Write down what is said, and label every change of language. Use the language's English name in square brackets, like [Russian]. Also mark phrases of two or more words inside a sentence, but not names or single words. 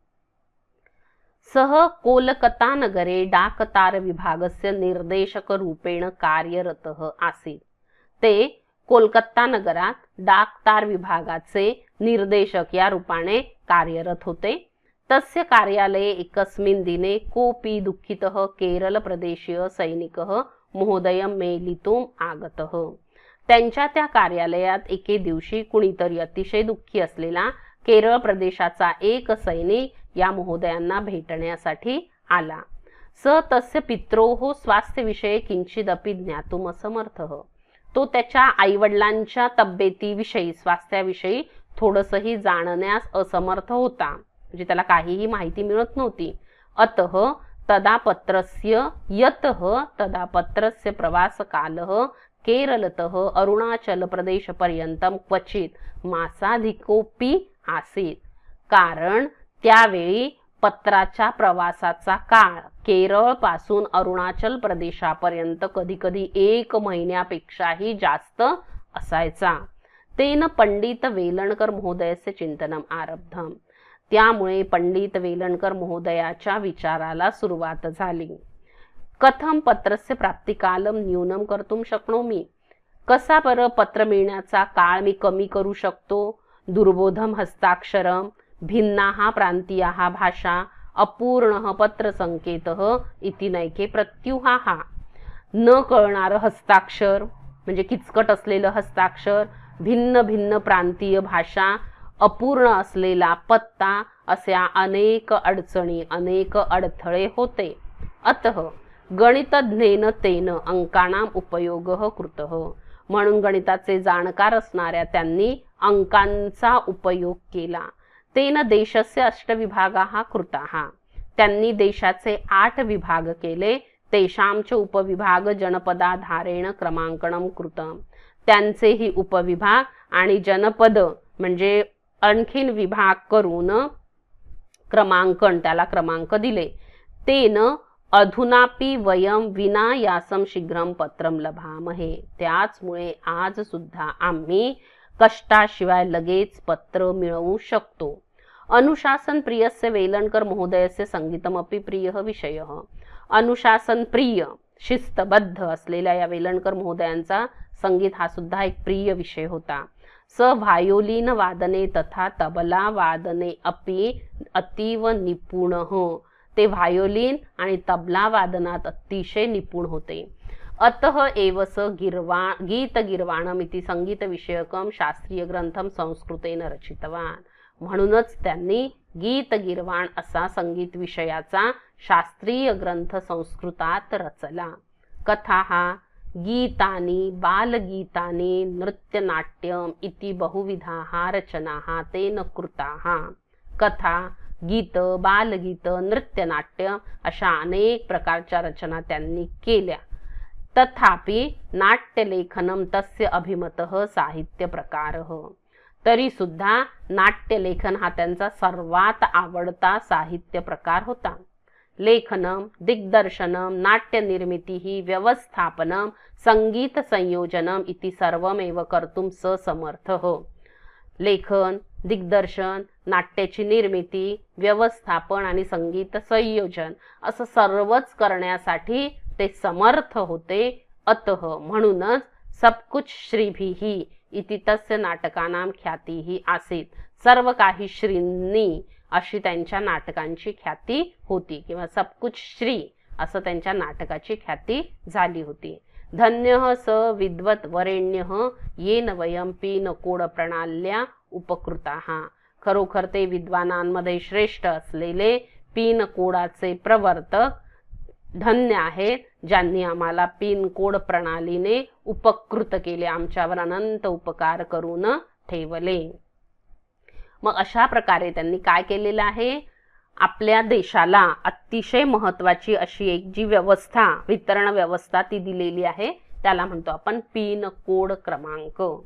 [Sanskrit] सह कोलकाता नगरे डाकतार विभागस्य निर्देशक रूपेण कार्यरतः आसीत. [Marathi] ते कोलकाता नगरात डाकतार विभागाचे निर्देशक या रूपाने कार्यरत होते. [Sanskrit] तस्य कार्यालये एकस्मिन् दिने कोऽपि दुःखितः केरळ प्रदेशीय सैनिकः महोदयं मेलितुम् आगतः. [Marathi] त्यांच्या त्या कार्यालयात एके दिवशी कुणीतरी अतिशय दुःखी असलेला केरळ प्रदेशाचा एक सैनिक या महोदयांना भेटण्यासाठी आला. [Sanskrit] स तस्य पित्रोः स्वास्थ्यविषये किंचिदपि ज्ञातुम् असमर्थः. [Marathi] तो त्याच्या आईवडिलांच्या तब्येतीविषयी, स्वास्थ्याविषयी थोडंसंही जाणण्यास असमर्थ होता. म्हणजे त्याला काहीही माहिती मिळत नव्हती. [Sanskrit] अतः तदा पत्रस्य प्रवासकालः केरलतः अरुणाचल प्रदेश पर्यंतम क्वचित मासाधिकोपी आसीत. [Marathi] कारण त्यावेळी पत्राच्या प्रवासाचा काळ केरळ पासून अरुणाचल प्रदेशापर्यंत कधीकधी 1 महिन्यापेक्षाही जास्त असायचा. [Sanskrit] तेन पंडित वेलणकर महोदयस्य चिंतनम आरब्धम. [Marathi] त्यामुळे पंडित वेलणकर महोदयाच्या विचाराला सुरुवात झाली. [Sanskrit] कथम पत्रस्य प्राप्तिकालम न्यूनम कर्तुम शक्नोमि. [Marathi] कसा बरं पत्र मिळण्याचा काळ मी कमी करू शकतो. [Sanskrit] दुर्बोधम हस्ताक्षरम, भिन्नाः प्रांतीयाः भाषा, अपूर्णः पत्र संकेतः इति नैके प्रत्युहाः. [Marathi] न कळणारं हस्ताक्षर म्हणजे किचकट असलेलं हस्ताक्षर, भिन्न भिन्न प्रांतीय भाषा, अपूर्ण असलेला पत्ता, अशा अनेक अडचणी, अनेक अडथळे होते. [Sanskrit] अतः गणितज्ञेन तेन अंकानां उपयोगः कृतः. [Marathi] म्हणून गणिताचे जाणकार असणाऱ्या त्यांनी अंकांचा उपयोग केला. [Sanskrit] तेन देशस्य 8 विभागाः कृताः. [Marathi] त्यांनी देशाचे 8 विभाग केले. [Sanskrit] तेषांच उपविभाग जनपदाधारेण क्रमांकनं कृतं. [Marathi] त्यांचेही उपविभाग आणि जनपद म्हणजे आणखीन विभाग करून क्रमांकन, त्याला क्रमांक दिले. [Sanskrit] तेन अधुनापि वयम विनायासम शीघ्रम पत्रम लभामहे. [Marathi] त्याचमुळे आज सुद्धा आम्ही कष्टाशिवाय लगेच पत्र मिळवू शकतो. [Sanskrit] अनुशासन प्रियस्य वेलणकर महोदयस्य संगीतमपि प्रियः विषयः. [Marathi] अनुशासन प्रिय, शिस्तबद्ध असलेल्या या वेलणकर महोदयांचा संगीत हा सुद्धा एक प्रिय विषय होता. [Sanskrit] स व्हायोलिन वादने तथा तबला वादने अपि अतीव निपुणः. [Marathi] ते व्हायोलिन आणि तबला वादनात अतिशय निपुण होते. [Sanskrit] अतः एव स गीतगीर्वाणमिति संगीतविषयकं शास्त्रीयग्रंथं संस्कृतेन रचितवान. [Marathi] म्हणूनच त्यांनी गीतगीर्वाण असा संगीत विषयाचा शास्त्रीय ग्रंथ संस्कृतात रचला. [Sanskrit] कथाः गीतानि बालगीतानि नृत्यनाट्यम इति बहुविधाः रचनाः तेन कृताः. [Marathi] कथा, गीत, बालगीत, नृत्यनाट्य अशा अनेक प्रकारच्या रचना त्यांनी केल्या. [Sanskrit] तथापि नाट्यलेखनम तस्य अभिमतः साहित्य प्रकारः. [Marathi] तरी सुद्धा नाट्यलेखन हा त्यांचा सर्वात आवडता साहित्य प्रकार होता. [Sanskrit] लेखनम, दिग्दर्शनम, नाट्यनिर्मितिः, व्यवस्थापनम, संगीत संयोजनम इति सर्वमेव कर्तुं स समर्थः. [Marathi] लेखन, दिग्दर्शन, नाट्याची निर्मिती, व्यवस्थापन आणि संगीत संयोजन असं सर्वच करण्यासाठी ते समर्थ होते. [Sanskrit] अतः म्हणूनच [Hindi] सब कुछ [Sanskrit] श्रीभिः इति तस्य नाटकानां ख्यातीः आसीत्. [Marathi] सर्व काही श्रींनी अशी त्यांच्या नाटकांची ख्याती होती किंवा [Hindi] सब कुछ श्री [Marathi] असं त्यांच्या नाटकाची ख्याती झाली होती. [Sanskrit] धन्यः स विद्वत् वरेण्यः येन वयं पीनकोड प्रणाल्या उपकृताः. [Marathi] खरोखर ते विद्वानांमध्ये श्रेष्ठ असलेले पीनकोडाचे प्रवर्तक धन्य आहेत, ज्यांनी आम्हाला पिनकोड प्रणालीने उपकृत केले, आमच्यावर अनंत उपकार करून ठेवले. मग अशा प्रकारे त्यांनी काय केलेलं आहे, आपल्या देशाला अतिशय महत्त्वाची अशी एक जी व्यवस्था, वितरण व्यवस्था ती दिलेली आहे, त्याला म्हणतो आपण पिन कोड क्रमांक.